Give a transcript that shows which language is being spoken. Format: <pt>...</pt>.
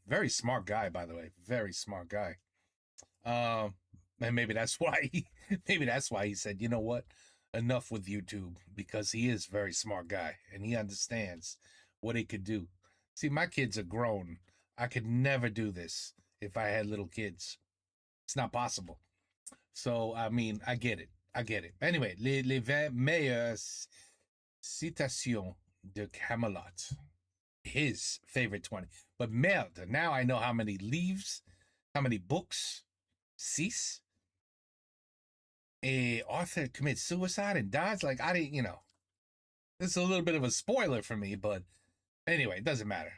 <en>Very smart guy, by the way. Very smart guy. And maybe that's why he said, you know what, enough with YouTube, because he is a very smart guy and he understands what he could do. See, my kids are grown. I could never do this if I had little kids. It's not possible. So, I mean, I get it.</en> <fr>Anyway, les 20 meilleures citations de Kaamelott.</fr> <en>His favorite 20. But merde, now I know how many leaves, how many books. 6. Arthur commits suicide and dies. Like, I didn't, it's a little bit of a spoiler for me, but anyway, it doesn't matter.</en>